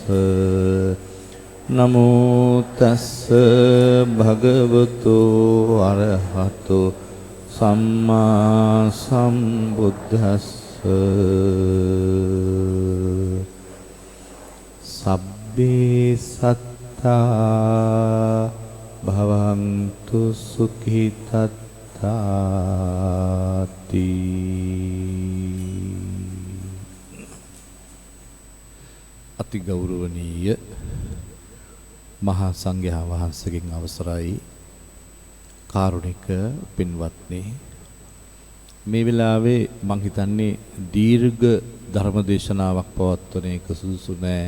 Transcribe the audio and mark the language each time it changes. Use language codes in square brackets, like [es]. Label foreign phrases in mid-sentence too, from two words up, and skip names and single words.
[pi] නමෝ තස්ස භගවතෝ අරහතෝ සම්මා සම්බුද්දස්ස සබ්බේ සත්තා භවන්තු සුඛිතත්තාති. [si] අති ගෞරවනීය මහා සංඝයා වහන්සේගෙන් අවසරයි කාරුණික පින්වත්නි, මේ වෙලාවේ මං හිතන්නේ දීර්ඝ ධර්ම දේශනාවක් පවත්වන එක සුදුසු නෑ.